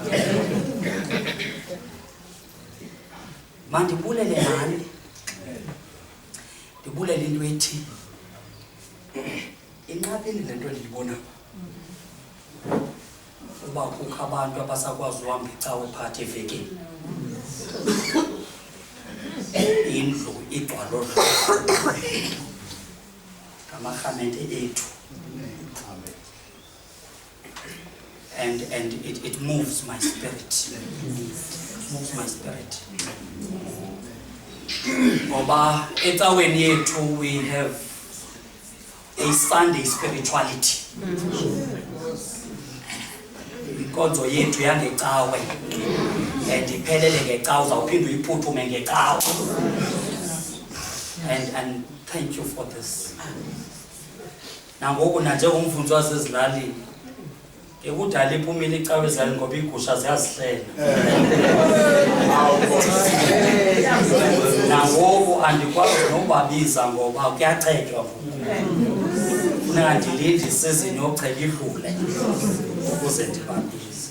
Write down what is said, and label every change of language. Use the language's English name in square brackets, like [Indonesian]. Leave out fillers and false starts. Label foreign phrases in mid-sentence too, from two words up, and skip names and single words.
[Xhosa] Mandibulele nani ndibulele into ethi inqabile le nto ndiyibona uba kukho abantu abasakwazi uhamba icawe phakathi evekini indlu igcwalo ngamarhamente ethu [English] and it moves my spirit. It moves my spirit. [Xhosa] Ngoba ecaweni yethu [English] we have a Sunday spirituality. [Xhosa] Inkonzo yethu yangecawe and iphelele ngecawe uzawuphinda uyiphuthume ngecawe. [English] And thank you for this. [Xhosa] Nangoku nanje umfundisi wasezilalini ekudala iphumile icawe ezilalini ngoba iigusha ziyazihlela. Nangoku andikwazi nokubabiza ngoba kuyacetywa funeka ndilinde isizini yokucheba idlule ukuze ndibabize.